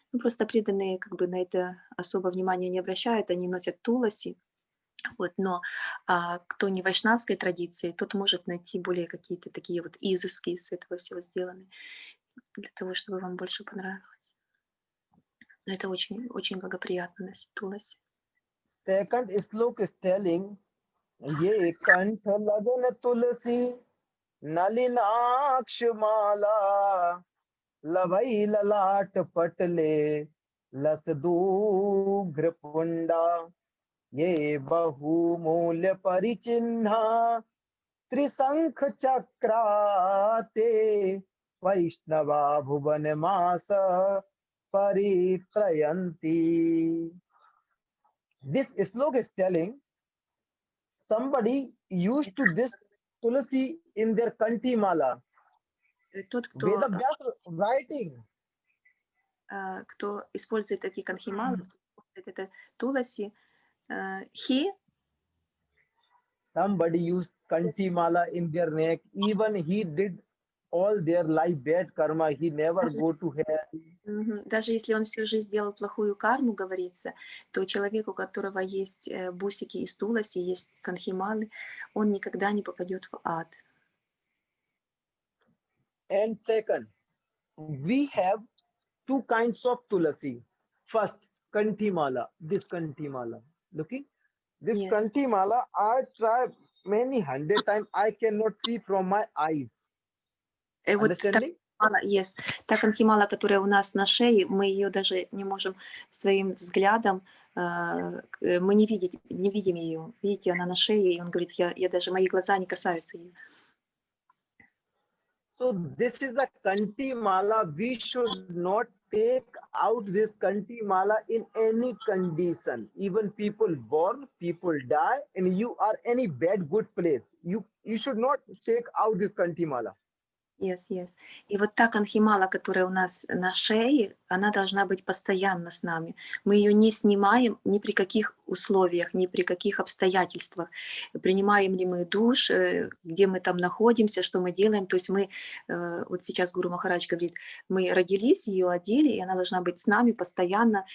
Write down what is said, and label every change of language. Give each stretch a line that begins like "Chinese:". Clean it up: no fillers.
Russian: Ну, просто преданные как бы на это особо внимания не обращают, они носят туласи, вот, но кто не вайшнавской традиции, тот может найти более какие-то такие вот изыски из этого всего сделаны, для того, чтобы вам больше понравилось. Но это очень, очень благоприятно носить туласи.
English: Second slok is telling,
Sanskrit: ye kant lagan tulsi nalinaksh mala lavai lalat patle lasdu gripunda ye bahu मूल्य परिचिन्हा त्रिशंख चक्राते वैष्णवा भुवन मास परित्रयन्ति.
English: This slok is telling somebody used to this tulsi in their kanti mala.
Russian: Тот,
English: Veda Vyasa writing.
Russian: кто использует такие канхималы, это туласи, he,
English: Somebody used kanti mala in their neck. Even he did all their life bad karma. He never go to hell.
Russian: даже если он всю жизнь сделал плохую карму, говорится, то человек, у которого есть бусики из туласи, есть канхималы, он никогда не попадет в ад.
English: And second, we have two kinds of tulasi. First, kanti mala. This kanti mala. Looking, this Yes. kanti mala, I try many hundred times. I cannot see from my eyes.
Russian: Вот
English: Understanding? yes.
Russian: Та канхимала, которая у нас на шее, мы ее даже не можем своим взглядом, мы не видим ее. Видите, она на шее, и он говорит, я даже, мои глаза не касаются ее.
English: So this is a Kanti mala. We should not take out this Kanti mala in any condition. Even people born, people die, and you are any bad good place. You should not take out this Kanti mala. Yes, yes.
Russian: И вот та канхимала, которая у нас на шее, она должна быть постоянно с нами. Мы ее не снимаем ни при каких условиях, ни при каких обстоятельствах. Принимаем ли мы душ, где мы там находимся, что мы делаем. То есть мы, вот сейчас Гуру Махарадж говорит, мы родились, ее одели, и она должна быть с нами постоянно.